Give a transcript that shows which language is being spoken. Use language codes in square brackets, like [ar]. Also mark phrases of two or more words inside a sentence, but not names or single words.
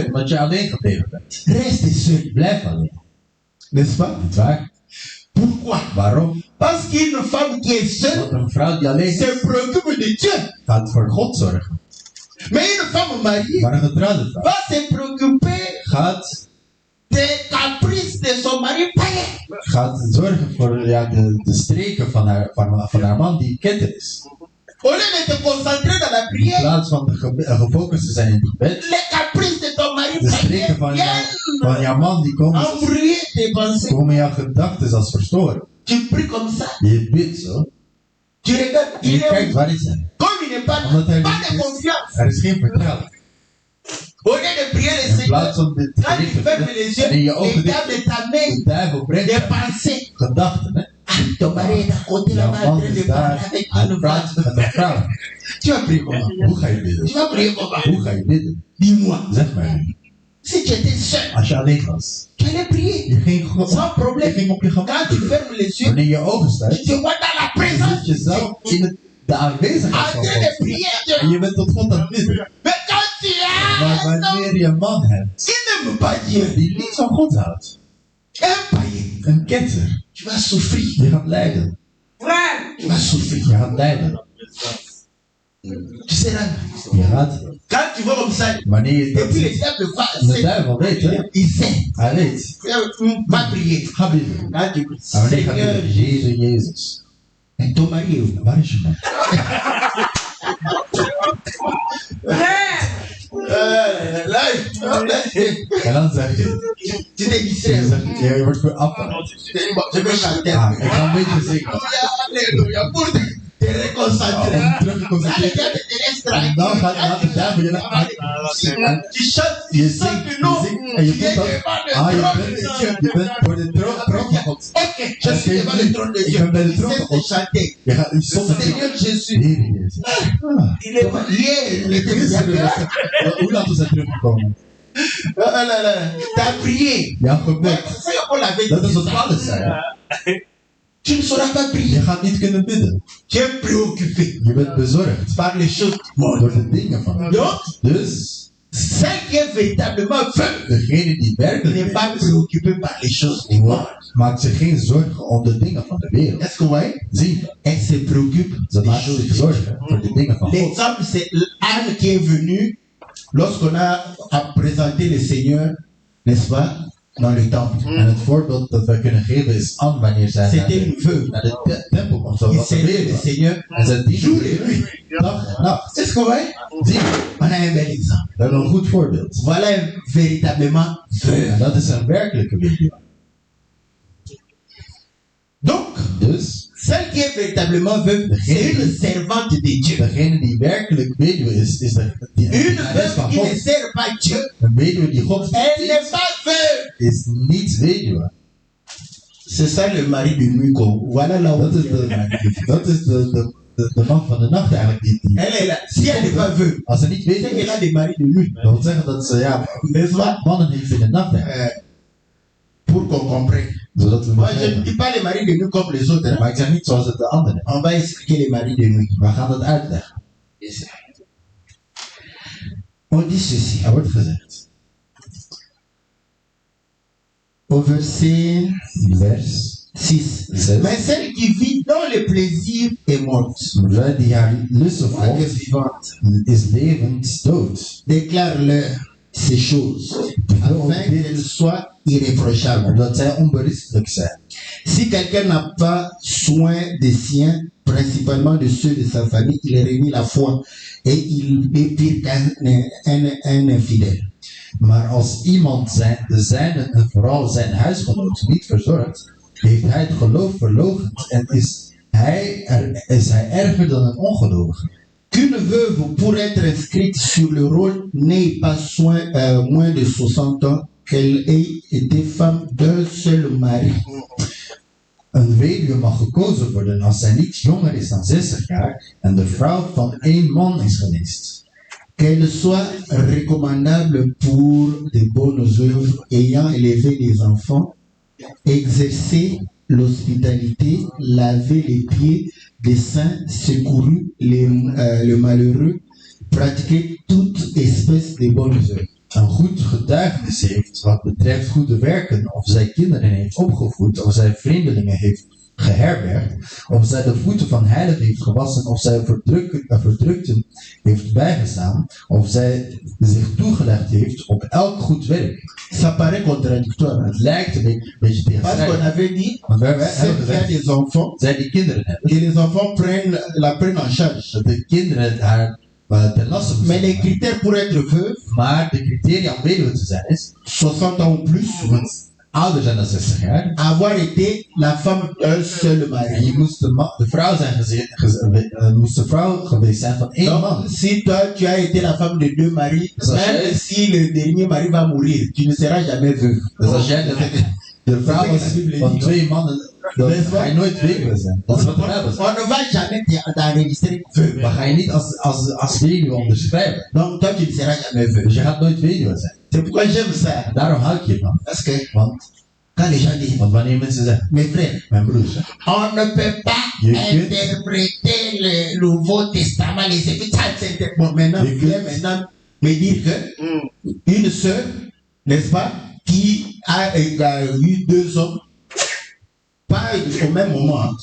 [nl] omdat je alleen gebleven bent, [fr] reste seul, [nl] blijf alleen. [fr] n'est-ce pas? [nl] Niet waar? [fr] Pourquoi? [nl] Waarom? [fr] Parce qu'une femme qui est seule [nl] Want een vrouw die alleen is, [fr] se préoccupe de Dieu. [nl] gaat voor God zorgen. [fr] Mais une femme mariée [nl] Maar een getrouwde vrouw [fr] va se préoccuper [nl] gaat [fr] des caprices de [nl] gaat zorgen voor de streken van haar man die ketter is. [fr] Au lieu de te concentrer dans la [nl] In [fr] prière, [nl] plaats van gefocust te zijn in het gebed, [fr] les caprices de ton mari [nl] de streken van jouw man die [fr] embrouiller tes pensées. [nl] komen jouw gedachten als verstoren. [fr] Tu pries comme ça. [nl] Je bidt zo. [fr] Tu regardes, [nl] En je [fr] il est [nl] kijkt waar is hij. [fr] comme il n'est pas, [nl] Omdat hij [fr] pas [nl] niet [fr] de [nl] is. [fr] confiance. [nl] Er is geen vertrouwen. [fr] Au lieu de prier le [nl] In [fr] Seigneur, [nl] plaats van dit te [fr] quand tu [nl] richten, [fr] fermes les yeux, [nl] en in je ogen [fr] les [nl] dicht, [fr] dames de ta main, [nl] de duivel brengt [fr] des pensées. [nl] gedachten. Hè? [fr] Ah, ton mari est à côté [nl] Jouw [fr] là-bas en [nl] man [fr] train de [nl] is [fr] parler [nl] daar, [fr] avec [nl] hij [fr] une [nl] praat [fr] femme. [nl] met een vrouw. [fr] Tu vas prier comment? [nl] Hoe ga je bidden? [fr] Tu vas prier comment? [nl] Hoe ga je bidden? [fr] Dis-moi. [nl] Zeg maar. [fr] Si tu étais seul, [nl] Als je alleen was. [fr] tu allais prier. [nl] Je ging, [fr] Sans problème. [nl] je ging op je [fr] Quand [nl] gemak [fr] tu [nl] bidden. [fr] fermes les yeux, [nl] Wanneer je ogen sluit, [fr] tu te vois dans la [nl] zit [fr] présence [nl] je [fr] de Dieu. [nl] zelf in de aanwezigheid [fr] En [nl] van [fr] train de [nl] God. [fr] prier. [nl] En je bent tot God aan het bidden. [fr] Mais quand tu [nl] Maar [fr] as un homme [nl] wanneer je een man hebt [fr] qui n'aime pas Dieu, [nl] die niet van God houdt, [fr] un païen, [nl] een ketter, [fr] tu vas souffrir. [nl] je gaat lijden. [fr] Frère, tu vas souffrir. [nl] Je gaat lijden. [fr] Tu seras. [nl] Je gaat, [fr] Quand tu vois comme ça, [nl] wanneer je dat [fr] depuis le [nl] ziet, [fr] diable va, [nl] de duivel weet, hè? [fr] il sait. [nl] Hij weet. [fr] Va prier. [nl] Ga bidden. [fr] Quand tu [nl] En wanneer gaat [fr] Seigneur, [nl] bidden? Jezus, Jezus. [fr] et ton mari est où? [nl] Waar is je man? [fr] Là, [nl] En dan zeg je, [fr] tu te distrais. [nl] je wordt weer afgeleid. [fr] Je vais chanter. [nl] Ah, ik ga een beetje zingen. [fr] Alléluia. Pour te reconcentrer. [nl] Om terug te [fr] Là, le [nl] concentreren. [fr] diable te laisse [nl] En dan [fr] tranquille. [nl] gaat de duivel je naar [fr] Tu chantes, [nl] je [fr] tu sens [nl] zingt, [fr] que [nl] je [fr] non. [nl] zingt en je [fr] Tu es [nl] voelt dat. [fr] devant le Ah, trône de Dieu. [nl] je bent voor de troon van God. [fr] Ok, je suis devant le trône de [nl] Ik [fr] Dieu. [nl] ben bij de [fr] Il [nl] troon [fr] sait [nl] van God. [fr] te chanter. [nl] Je gaat u zonder zingen. [fr] Seigneur Jésus. [nl] Heer Jezus. Ah. [fr] Il est hier, il était déjà là. [nl] Hoe laat is hij teruggekomen? [fr] Oh là là, t'as prié. [nl] Ja, gebed. [fr] C'est on l'avait [nl] Dat is wat [fr] dit. [nl] Paulus zei. [fr] Tu ne sauras pas [nl] Je [fr] prier. [nl] gaat niet kunnen bidden. [fr] Tu es préoccupé [nl] Je bent bezorgd [fr] par les choses du monde. [nl] door de dingen van God. [fr] Donc, [nl] Dus [fr] celle qui est véritablement veuve [nl] degene die werkelijk [fr] n'est pas [nl] is, [fr] préoccupée par les choses du monde. [nl] maakt zich geen zorgen om de dingen van de wereld. [fr] Est-ce que vous voyez? [nl] Zie, [fr] Elle se préoccupe [nl] ze [fr] des [nl] maakt [fr] choses [nl] zich [fr] du monde. [nl] zorgen voor de dingen van God. [fr] L'exemple, c'est Anne qui est venue lorsqu'on a présenté le Seigneur, n'est-ce pas, dans le temple. [nl] En het voorbeeld dat wij kunnen geven is Anne wanneer zij naar [fr] C'était une veuve. [nl] de tempel komt. Zo [fr] Il [nl] was [fr] servait le [nl] het [fr] Seigneur [nl] En zij [fr] jour [nl] dienen [fr] et nuit. [nl] dag en nacht. [fr] C'est ce que vous voyez? [nl] Zie, [fr] On a un bel exemple. [nl] we hebben een goed voorbeeld. [fr] Voilà un véritablement veuve. [nl] En dat is een werkelijke weduwe. [fr] Donc, [nl] Dus, [fr] celle qui est véritablement veuve, c'est une servante de Dieu. [nl] degene die werkelijk weduwe is die [fr] Une [nl] dienares van [fr] veuve qui ne [nl] God. [fr] sert pas Dieu, [nl] Een weduwe die God [fr] elle n'est [nl] dient, [fr] pas veuve. [nl] is niet weduwe. [fr] C'est ça le mari de nuit. Voilà là où [nl] Dat is de man van de nacht eigenlijk. [fr] elle est là. Si elle n'est pas veuve, [nl] Als ze niet [fr] c'est [nl] weduwe [fr] qu'elle [nl] is, [fr] a des maris de nuit. [nl] dat wil zeggen dat ze [fr] N'est-ce pas? [nl] mannen heeft in de nacht hebben. [fr] Pour qu'on comprenne. [nl] Zodat we [fr] Moi, je ne [nl] begrijpen. [fr] dis pas les maris de nuit comme les autres. Hein. [nl] Maar ik zeg niet zoals het de anderen. [fr] On va expliquer les maris de nuit. [nl] We gaan het uitleggen. [fr] On dit ceci. [nl] Er wordt gezegd. [fr] Au verset [nl] Vers 6. 6. [fr] Mais celle qui vit dans le plaisir est morte. [nl] Zij die haar lusten [fr] Marque [nl] volgt, [fr] suivante. [nl] is levend dood. [fr] Déclare-leur ces choses, afin qu'elles soient irréprochables. [nl] Omdat zij onberispelijk zijn. [fr] Si quelqu'un n'a pas soin des siens, principalement de ceux de sa famille, il renie la foi et il est pire qu'un infidèle. [nl] Maar als iemand de zijnen en vooral zijn huisgenoot niet verzorgt, heeft hij het geloof verloochend en is hij erger dan een ongelovige. [fr] Qu'une veuve, pour être inscrite sur le rôle, n'ait pas moins de 60 ans, qu'elle ait été femme d'un seul mari. [nl] Een weduwe mag gekozen worden als zij niet jonger is dan 60 jaar en de vrouw van één man is geweest. [fr] Qu'elle soit recommandable pour de bonnes œuvres, ayant élevé des enfants, exercer l'hospitalité, laver les pieds des saints, secouru le malheureux, pratiquer toute espèce de bonnes œuvres. [nl] Een goed getuigenis heeft wat betreft goede werken, of zij kinderen heeft opgevoed, of zij vreemdelingen heeft geherbergd, of zij de voeten van heiligen heeft gewassen, of zij verdrukten heeft bijgestaan, of zij zich toegelegd heeft op elk goed werk. [fr] Ça paraît contradictoire. [nl] Het lijkt een beetje [fr] Parce qu'on [nl] tegenstrijdig. [fr] avait dit, [nl] Want wij [fr] c'est [nl] hebben [fr] qu'il y a [nl] gezegd, [fr] des enfants [nl] zij die kinderen hebben, [fr] et les enfants la prennent en charge. [nl] dat de kinderen haar ten laste [fr] Mais [nl] moeten [fr] les [nl] zijn. [fr] critères pour être veuve, [nl] Maar de criteria om weduwe te zijn is, [fr] 60 ans ou plus, [nl] moet ouder zijn dan 60 jaar. [fr] avoir été la femme d'un seul [nl] En [fr] mari. [nl] je moest de vrouw zijn moest de vrouw geweest zijn van één man. [fr] Donc, si toi, tu as été la femme de 2 maris, Ça même fait- si le dernier mari va mourir, tu ne seras jamais veuve. [nl] Dus als jij de vrouw was van 2 mannen, dan ga je nooit weduwe zijn. Dat is wat de Bijbel zegt. [fr] On ne va jamais t'enregistrer veuve. [nl] Maar ga je niet als weduwe onderschrijven. [fr] Donc, toi, tu ne seras jamais [nl] Dus [fr] veuve. [nl] je gaat nooit weduwe zijn. [fr] C'est pourquoi j'aime ça. [nl] En daarom hou ik je van. [fr] Parce que [nl] Want [fr] quand les gens disent, [nl] wanneer mensen zeggen, [fr] mes frères, [nl] mijn broers, hè, [fr] on ne peut pas [nl] Je kunt- [fr] interpréter le Nouveau Testament, les Épîtres. Bon, maintenant, [nl] Je [fr] vous [nl] kunt- [fr] voulez maintenant me dire que une sœur, n'est-ce pas, qui a eu 2 hommes, pas au même moment, hein.